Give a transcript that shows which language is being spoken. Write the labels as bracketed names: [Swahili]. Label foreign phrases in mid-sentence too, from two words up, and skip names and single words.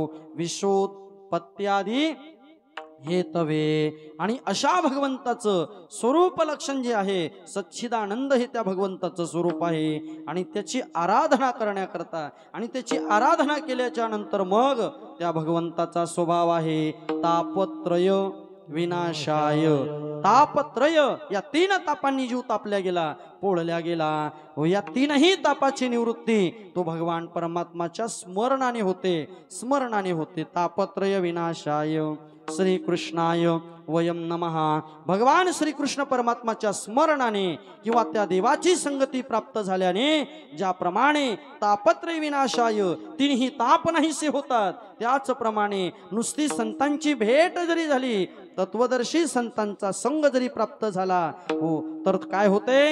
[Sanskrit] विशोत्पत्त्यादि हेतवे. [Marathi] आणि अशा भगवंताचं स्वरूप लक्षण जे आहे सच्चिदानंद हे त्या भगवंताचं स्वरूप आहे आणि त्याची आराधना करण्याकरता आणि त्याची आराधना केल्याच्या नंतर मग त्या भगवंताचा स्वभाव आहे [Sanskrit] तापत्रय विनाशाय. [Marathi] तापत्रय या 3 तापांनी जीव तापल्या गेला, पोळल्या गेला. या 3ही तापाची निवृत्ती तो भगवान परमात्माच्या स्मरणाने होते. [Sanskrit] तापत्रय विनाशाय श्रीकृष्णाय वयम नमः. [Marathi] भगवान श्रीकृष्ण परमात्माच्या स्मरणाने किंवा त्या देवाची संगती प्राप्त झाल्याने ज्याप्रमाणे [Sanskrit] तापत्रय विनाशाय [Marathi] 3ही ताप नाहीसे होतात, त्याचप्रमाणे नुसती संतांची भेट जरी झाली, तत्वदर्शी संतांचा संग जरी प्राप्त झाला तर काय होते?